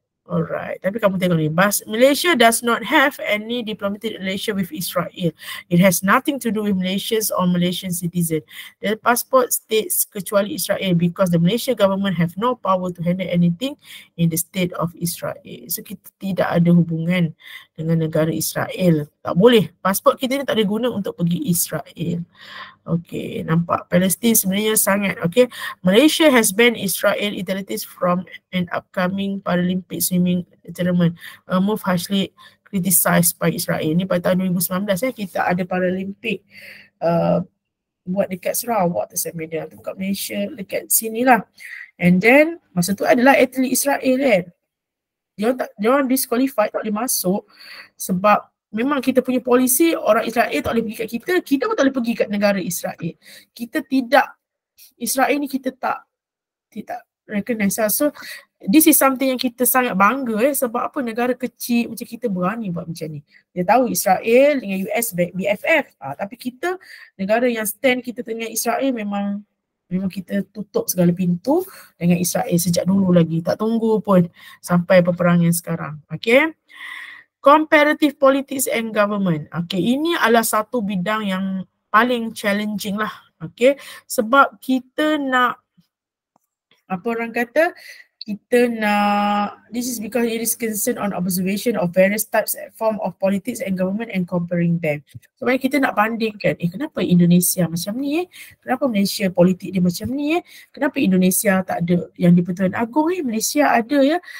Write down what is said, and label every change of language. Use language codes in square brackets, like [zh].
[en] Alright, [ms] tapi kamu tengok ni, [en] Malaysia does not have any diplomatic relation with Israel. It has nothing to do with Malaysians or Malaysian citizens. The passport states [ms] kecuali Israel [en] because the Malaysian government have no power to handle anything in the state of Israel. [ms] So kita tidak ada hubungan dengan negara Israel. Tak boleh. Pasport kita ni tak ada guna untuk pergi Israel. Okay, nampak Palestin sebenarnya sangat. [en] Okay, Malaysia has banned Israel utilities from an upcoming Paralympic swimming tournament. A move harshly criticized by Israel. [ms] Ni pada tahun 2019 kita ada Paralympic buat dekat Sarawak, Tasik Medan, dekat Malaysia, dekat sini lah. [en] And then [ms] masa tu adalah atlet Israel kan. Dia orang disqualified, tak boleh masuk sebab memang kita punya polisi orang Israel tak boleh pergi kat kita, kita pun tak boleh pergi kat negara Israel. Kita tidak, Israel ni kita tak recognize. So [en] this is something [ms] yang kita sangat bangga sebab apa, negara kecil macam kita berani buat macam ni. Dia tahu Israel dengan US BFF, tapi kita negara yang stand kita dengan Israel memang kita tutup segala pintu dengan Israel sejak dulu lagi. Tak tunggu pun sampai peperangan sekarang. Okay. [en] Comparative politics and government. [ms] Okay, ini adalah satu bidang yang paling challenging lah. [en] Okay, [ms] sebab kita nak, apa orang kata, kita nak, [en] this is because it is concerned on observation of various types and form of politics and government and comparing them. [ms] Sebab kita nak bandingkan, kenapa Indonesia macam ni kenapa Malaysia politik dia macam ni kenapa Indonesia tak ada yang di Pertuan Agong Malaysia ada ya.